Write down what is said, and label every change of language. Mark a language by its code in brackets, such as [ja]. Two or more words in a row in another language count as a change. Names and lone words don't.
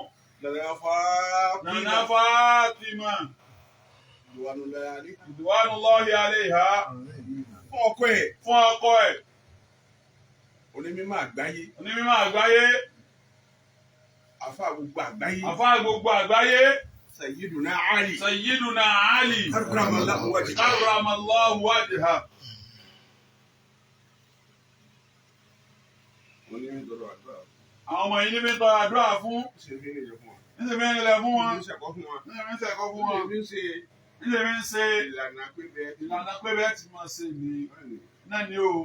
[yo] Nana Fatima. [ar] رضوان الله عليها. [yo] Fún ọkọ ẹ̀. Fún ọkọ ẹ̀. Onímọ̀ àgbáyé. Onímọ̀ àgbáyé. Àfáà gbogbo àgbáyé. Àfáà gbogbo àgbáyé. Sayyiduna Ali. Sayyiduna Ali. [ar] كرم الله وجهه. كرم الله وجهه. [yo] Àwọn ọmọ yìí ní bí tọrọ àdúrà fún. Níṣẹ́ bí ń lẹ̀ fún wọn. Níṣẹ́ bí ń sẹ̀kọ́ fún wọn. Níṣẹ́ bí ń ṣe ìlànà pé ìlànà pé bẹ́ẹ̀ ti máa ṣe ní náà ni o.